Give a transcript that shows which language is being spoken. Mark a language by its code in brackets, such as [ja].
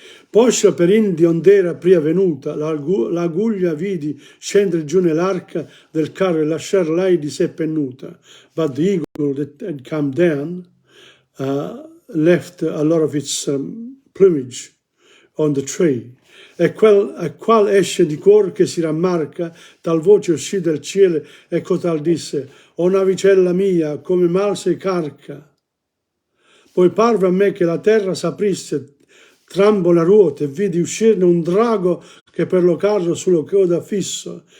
[it] Poscia per indi ond'era pria venuta, l'aguglia vidi scendere giù nell'arca del carro e lasciar lei di sé pennuta. [en] But the eagle that had come down left a lot of its plumage on the tree. [it] E qual esce di cuor che si rammarca, tal voce uscì dal cielo e cotal disse: «O navicella mia, come mal sei carca». Poi parve a me che la terra s'aprisse trambo la ruota e vidi uscirne un drago che per lo carro sulla coda fisso.